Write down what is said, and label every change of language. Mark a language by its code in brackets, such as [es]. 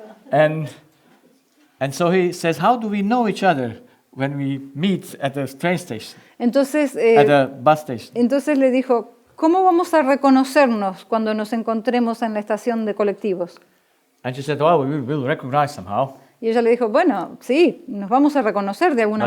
[en] And so he says, how do we know each other when we meet at the train station, [es] Entonces, [en] at the bus station? [es] entonces le dijo, ¿cómo vamos a reconocernos cuando nos encontremos en la estación de colectivos? [en] And she said, well, we'll recognize somehow. [es] Y ella le dijo, bueno, sí, nos vamos a reconocer de alguna